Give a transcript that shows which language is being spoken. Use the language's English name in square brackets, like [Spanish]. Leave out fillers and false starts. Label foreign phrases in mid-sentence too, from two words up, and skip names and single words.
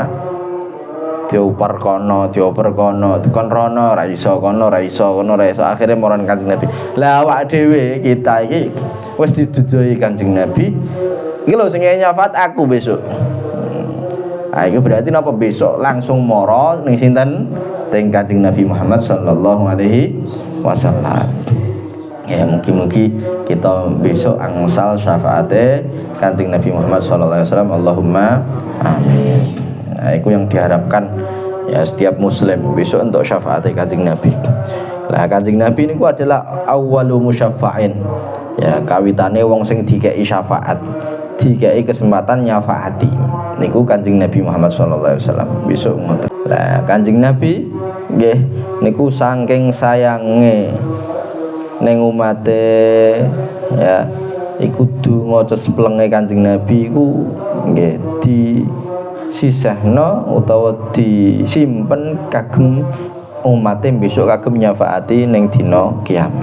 [Javanese] Dioper kono kon rono ora iso akhire moron Kanjeng Nabi. Lah awak dhewe kita iki wis diduduhi Kanjeng Nabi. Iki lho sing nyafaat aku besok. [Indonesian] Itu berarti [Javanese] napa besok langsung moro ning sinten teng Kanjeng Nabi Muhammad [Arabic] صلى الله عليه وسلم. [Javanese] Ya mugi-mugi kita besok angsal syafaate Kanjeng Nabi Muhammad [Arabic] صلى الله عليه وسلم. اللهم آمين. [Indonesian] Nah, itu yang diharapkan ya setiap muslim besok untuk syafaat Kanjeng Nabi. [Javanese] Lah Kanjeng Nabi niku adalah [Arabic] أول مشفع. [Javanese] Ya kawitane wong sing dikeki syafaat. dikai kesempatan nyafaati. Niku Kanjeng Nabi Muhammad [Arabic] صلى الله عليه وسلم [Javanese] besok ngoten. Lah Kanjeng Nabi nggih niku saking sayange ning umate ya iku donga cesplenge Kanjeng Nabi iku nggih disisihno utawa disimpen kagem umate besok kagem nyafaati ning dina kiamat.